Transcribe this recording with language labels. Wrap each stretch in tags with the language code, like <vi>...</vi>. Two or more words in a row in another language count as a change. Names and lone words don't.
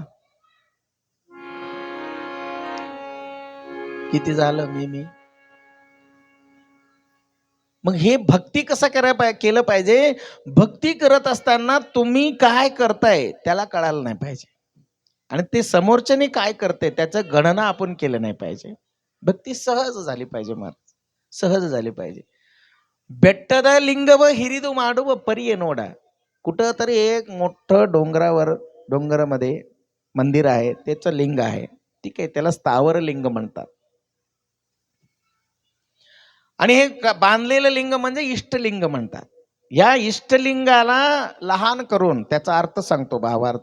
<mr>किती झालं मी मग हे भक्ती कसं केलं पाहिजे? भक्ती करत असताना तुम्ही काय करताय त्याला कळायला नाही पाहिजे, आणि ते समोरच्याने काय करते त्याचं गणना आपण केलं नाही पाहिजे. भक्ती सहज झाली पाहिजे, महाराज, सहज झाली पाहिजे.</mr> <kn>ಬೆಟ್ಟದ ಲಿಂಗವ ಹಿರಿದು ಮಾಡುವ ಪರಿಯ ನೋಡ.</kn> <mr>कुठं तरी एक मोठं डोंगरामध्ये मंदिर आहे, त्याचं लिंग आहे, ठीक आहे, त्याला स्थावर लिंग म्हणतात. आणि हे बांधलेलं लिंग म्हणजे इष्टलिंग म्हणतात. या इष्टलिंगाला लहान करून, त्याचा अर्थ सांगतो, भावार्थ.</mr>